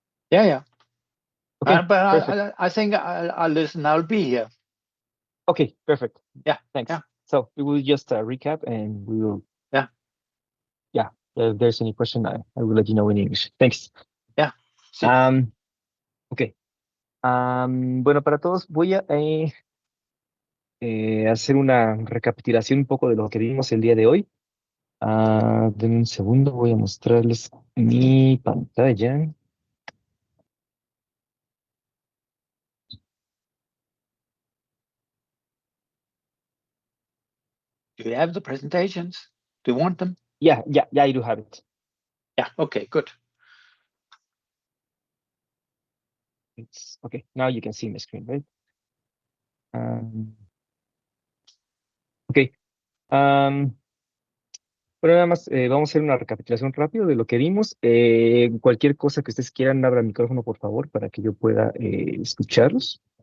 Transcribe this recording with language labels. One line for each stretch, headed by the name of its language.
English: Yeah. Okay, but I think I'll listen. I'll be here. Okay, perfect. Yeah. Thanks. Yeah. So we will just recap, and we will. Yeah. If there's any question, I will let you know in English. Thanks. Yeah.
Spanish: Sí.
English: Okay.
Spanish: Bueno, para todos voy a hacer una recapitulación un poco de lo que vimos el día de hoy. Denme un segundo, voy a mostrarles mi pantalla.
English: Do you have the presentations? Do you want them? Yeah, I do have it. Yeah. Okay. Good. It's okay. Now you can see my screen, right? Okay.
Spanish: Bueno, nada más vamos a hacer una recapitulación rápido de lo que vimos. Cualquier cosa que ustedes quieran, abra el micrófono, por favor, para que yo pueda escucharlos.